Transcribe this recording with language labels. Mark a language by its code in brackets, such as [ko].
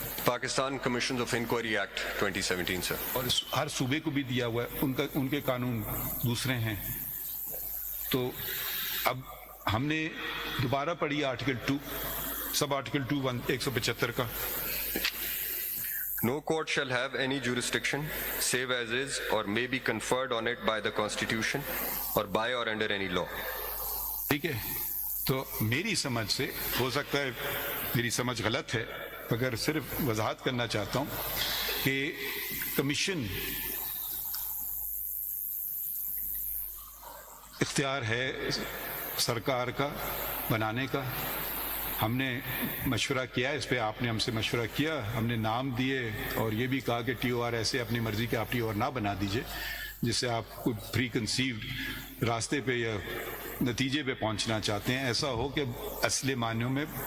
[en] Pakistan commission of inquiry act 2017 sir. [ur] اور ہر صوبے کو بھی دیا ہوا ہے، ان کے قانون دوسرے ہیں۔ تو اب ہم نے دوبارہ پڑھی آرٹیکل 2، سب آرٹیکل 2 175 کا۔ [en] No court shall have any jurisdiction save as is or may be conferred on it by the Constitution or by or under any law. [ur] ٹھیک ہے، تو میری سمجھ سے، ہو سکتا ہے میری سمجھ غلط ہے، مگر صرف وضاحت کرنا چاہتا ہوں کہ کمیشن اختیار ہے سرکار کا بنانے کا۔ ہم نے مشورہ کیا اس پہ، آپ نے ہم سے مشورہ کیا، ہم نے نام دیے، اور یہ بھی کہا کہ TOR ایسے اپنی مرضی کے آپ TOR نہ بنا دیجئے جس سے آپ کوئی پری کنسیوڈ راستے پہ یا نتیجے پہ پہنچنا چاہتے ہیں، ایسا ہو کہ اصل معنیوں میں